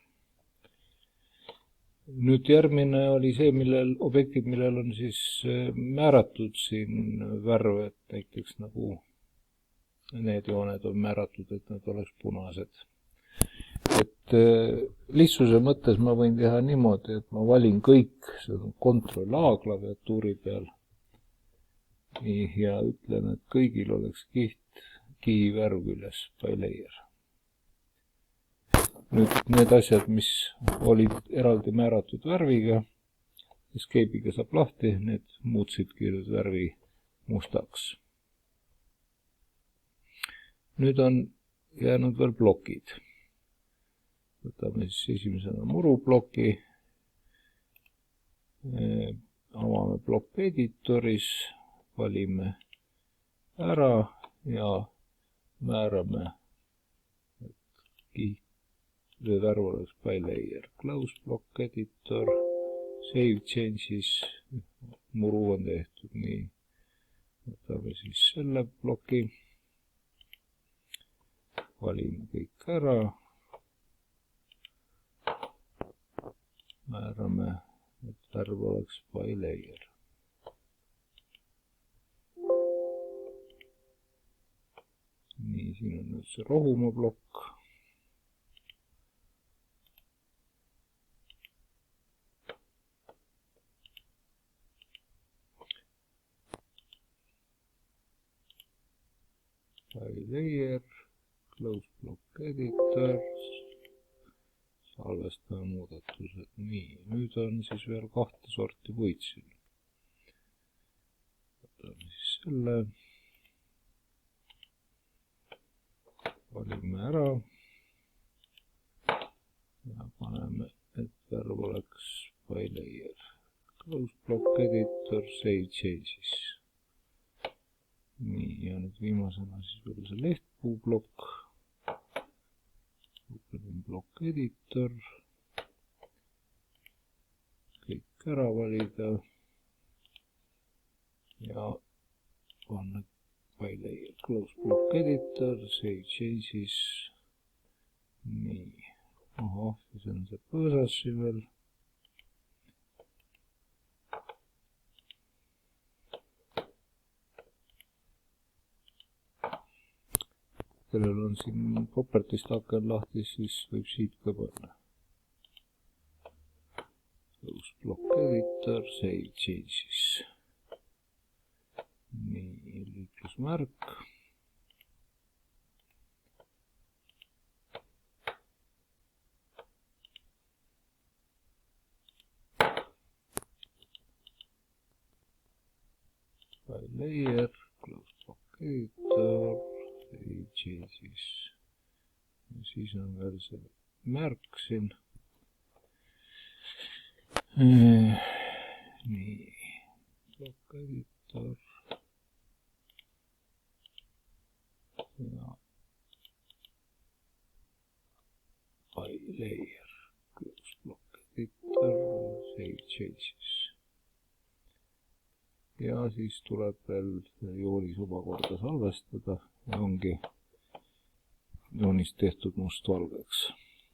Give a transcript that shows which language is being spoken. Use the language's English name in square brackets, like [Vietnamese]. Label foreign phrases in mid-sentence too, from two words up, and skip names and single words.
[Estonian] Nüüd järgmine oli see, objektid, millel on siis määratud siin värv, et näiteks nagu need jooned on määratud, et nad oleks punased. Et lihtsuse mõttes ma võin teha niimoodi, et ma valin kõik, see on Ctrl-A klaviatuuri peal ja ütlen, et kõigil oleks kihivärv küljes [English] by layer. [Estonian] Nüüd need asjad, mis olid eraldi määratud värviga, escape'iga saab lahti, need muutsidki värvi mustaks. Nüüd on jäänud veel plokid. Võtame siis esimesena muruploki, avame plokk editoris, valime ära ja määrame, et värv oleks [English] by layer. Close block editor, save changes, [Estonian] muru on tehtud nii. Võtame siis selle ploki, valime kõik ära. Määrame, et värv oleks [English] by layer. [Estonian] Nii, siin on nüüd see rohumaa plokk. [English] By layer, close block editor. [Estonian] Salvestame muudatused. Nii, nüüd on siis veel 2 sorti puid siin. Võtame siis selle. Valime ära. Ja paneme, et värv oleks [English] by layer. Close block editor, save changes. [Estonian] Nii, ja nüüd viimasena siis veel see lehtpuu plokk. [English] Block editor, [Estonian] kõik ära valida ja panna [English] by layer, close block editor, save changes. [Estonian] Nii, see on see põõsas siin veel. Kellel on siin properties aken lahti, siis võib siit ka panna. [English] Close block editor, save changes. [Estonian] Nii, liiklusmärk. [English] By layer, close block editor. Changes. [Estonian] siis on veel see märk siin. Nii, [English] block editor ja layer, block editor, save changes. [Estonian] Ja siis tuleb veel joonis omakorda salvestada ja ongi joonist tehtud mustvalgeks.